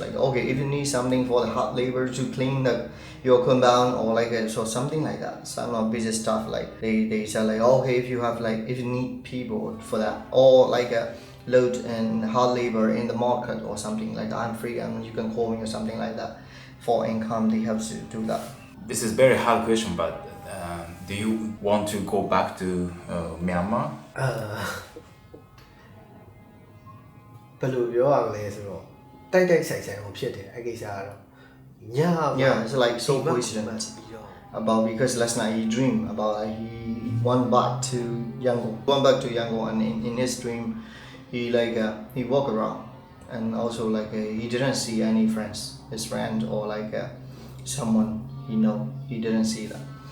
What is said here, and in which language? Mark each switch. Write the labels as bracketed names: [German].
[English] Like okay, if you need something for the hard labor to clean your compound or like so something like that, some of business stuff, like they say like okay, if you need people for that, or like a load and hard labor in the market or something like that, I'm free and you can call me or something like that. For income, they have to do that. This is very hard question, but do you want to go back to Myanmar? [Burmese] ဘယ်လိုပြောရမလဲဆိုတော့တိုက်တိုက်ဆိုင်ဆိုင်ကိုဖြစ်တယ်အဲ့ကိစ္စကတော့ည [English] Yeah, it's like so coincident about because last night he dreamed about he went back to Yangon, and in his dream he walk around, and also like he didn't see any friends, his friend or like someone he know. He didn't see them.